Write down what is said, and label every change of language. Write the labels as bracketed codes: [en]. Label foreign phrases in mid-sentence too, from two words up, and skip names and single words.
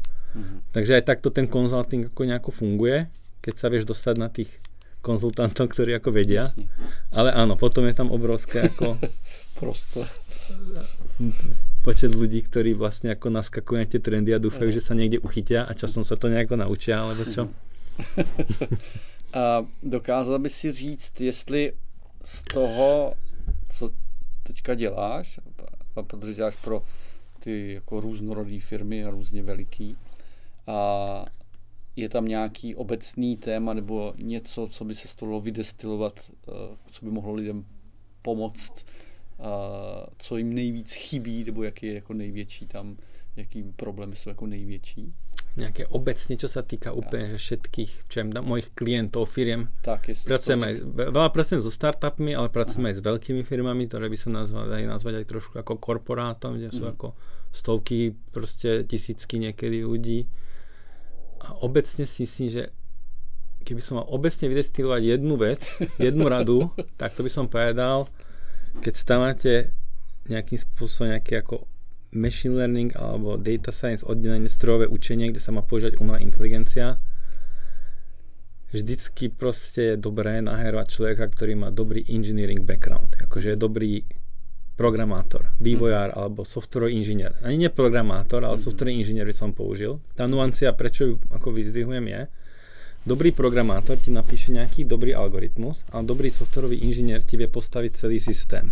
[sk] Takže aj takto ten konzulting ako nejako funguje, keď sa vieš dostať na tých konzultantov, ktorí ako vedia. Jasne. Ale áno, potom je tam obrovské ako počet ľudí, ktorí vlastne ako naskakujú na tie trendy a dúfajú, že sa niekde uchytia a časom sa to nejako naučia, alebo čo? [cs] A dokázal by si říct, jestli z toho, co teďka děláš, a protože děláš pro ty jako různorodé firmy a různě veliký, a je tam nějaký obecný téma nebo něco, co by se stalo vydestilovat, co by mohlo lidem pomoct, co jim nejvíc chybí, nebo jaký je jako největší tam, jaký problémy jsou jako největší? [sk] Nejaké obecne, čo sa týka úplne všetkých, mojich klientov, firiem. Tak, veľa pracujem so startupmi, ale pracujem aj s veľkými firmami, ktoré by sa nazvať aj trošku ako korporátom, kde sú ako stovky, proste tisícky niekedy ľudí. A obecne si myslím, že keby som mal obecne vydestilovať jednu vec, jednu radu, tak to by som povedal, keď stávate nejakým spôsobom nejaké ako [en] machine learning [sk] alebo [en] data science [sk] oddelenie strojové učenie, kde sa má používať umelá inteligencia. Vždycky proste je dobré naherovať človeka, ktorý má dobrý [en] engineering background. [sk] Akože je dobrý programátor, vývojár alebo softwarový inžinier. Ani nie programátor, ale softwarový inžinier by som použil. Tá nuancia, prečo ju ako vyzdvihujem je, dobrý programátor ti napíše nejaký dobrý algoritmus, ale dobrý softwarový inžinier ti vie postaviť celý systém.